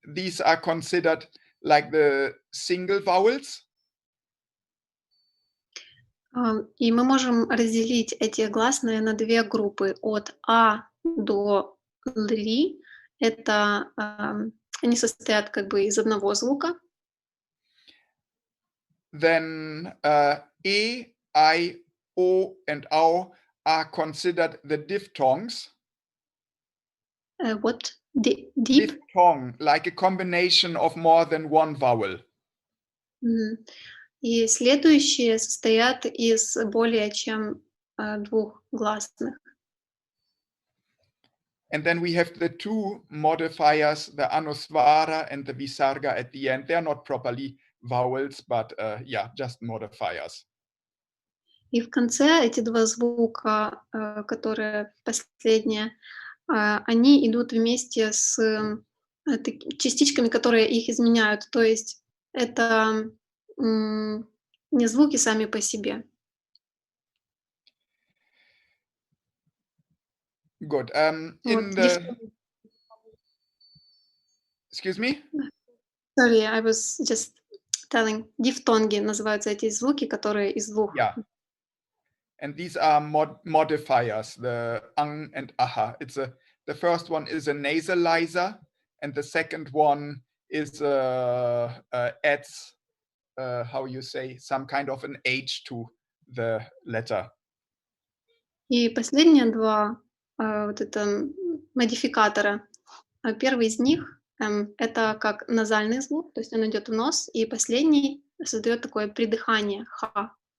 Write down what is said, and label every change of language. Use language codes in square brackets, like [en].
[en] These are considered like the single vowels. [ru] И мы можем разделить эти гласные на 2 группы. От А до Лри. Это они состоят как бы из одного звука. [en] Then E, I, O, and Au are considered the diphthongs. What? Deep? Diphthong, like a combination of more than one vowel. [ru] И следующие состоят из более чем 2 гласных. [en] And then we have the 2 modifiers, the anusvara and the visarga at the end. They're not properly vowels, but yeah, just modifiers. [ru] И в конце эти два звука, которые последние, они идут вместе с частичками, которые их изменяют. То есть это не звуки сами по себе. [en] Good. [ru] Вот, [en] Excuse me? Sorry, I was just telling. [ru] Дифтонги называются эти звуки, которые из двух. [en] Yeah. And these are modifiers, the ang and aha. The first one is a nasalizer, and the second one is adds how you say, some kind of an H to the letter. [ru] И последние два вот это модификатора. Первый из них это как назальный звук, то есть он идет в нос, и последний создает такое придыхание ха.